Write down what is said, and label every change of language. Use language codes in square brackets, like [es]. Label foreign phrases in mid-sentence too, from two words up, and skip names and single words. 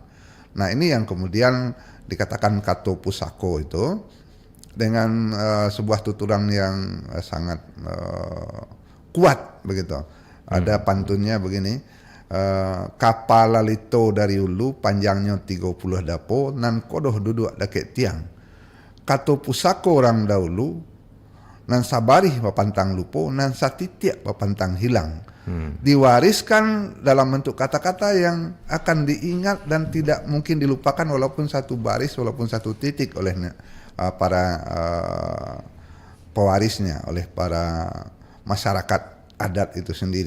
[id] Nah, ini yang kemudian dikatakan [min] Kato Pusako [id] itu dengan sebuah tuturan yang sangat kuat begitu. Ada pantunnya begini, [min] kapal lalito dari hulu panjangnya 30 dapo nan kodoh duduk deket tiang. Kato Pusako orang dahulu nan sabarih papantang lupo nan satitiak papantang hilang. [id] Diwariskan dalam bentuk kata-kata yang akan diingat dan tidak mungkin dilupakan walaupun satu baris, walaupun satu titik oleh para pewarisnya, oleh para masyarakat adat itu sendiri.